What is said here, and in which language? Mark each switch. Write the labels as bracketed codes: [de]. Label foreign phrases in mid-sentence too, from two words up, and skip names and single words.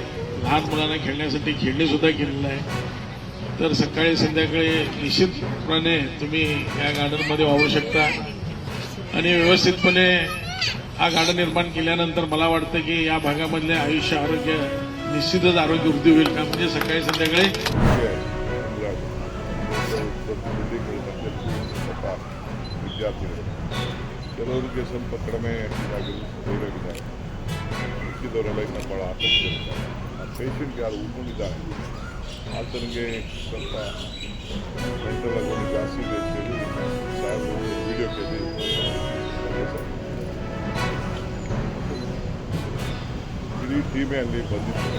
[mr] लहान मुलांना खेळण्यासाठी खेळणी सुद्धा केलेलं आहे. तर सकाळी संध्याकाळी निश्चितपणे तुम्ही या गार्डनमध्ये वावरू शकता. आणि व्यवस्थितपणे हा गार्डन निर्माण केल्यानंतर मला वाटतं की या भागामधले आयुष्य आरोग्य निश्चितच आरोग्य वृद्धी होईल. का म्हणजे सकाळी संध्याकाळी [kn] ವಿದ್ಯಾರ್ಥಿಗಳು ಕೆಲವರಿಗೆ ಸ್ವಲ್ಪ ಕಡಿಮೆ ಧೈರ್ಯವಿದ್ದಾರೆ. ಮಿಕ್ಕಿದವರೆಲ್ಲ ಇನ್ನೂ ಭಾಳ ಆಸಕ್ತಿಗಳಿದ್ದಾರೆ. ಆ ಪೇಷಂಟ್ ಯಾರು ಉಳ್ಕೊಂಡಿದ್ದಾರೆ ಆತನಿಗೆ ಸ್ವಲ್ಪ ಮೆಂಟಲ್ ಆಗಿ ಜಾಸ್ತಿ ಇದೆ ಅಂತೇಳಿ ಸಾಹೇಬರು ವಿಡಿಯೋ ಕೇಳಿ ಇಡೀ ಟೀಮೇ ಅಲ್ಲಿ ಬಂದಿತ್ತು.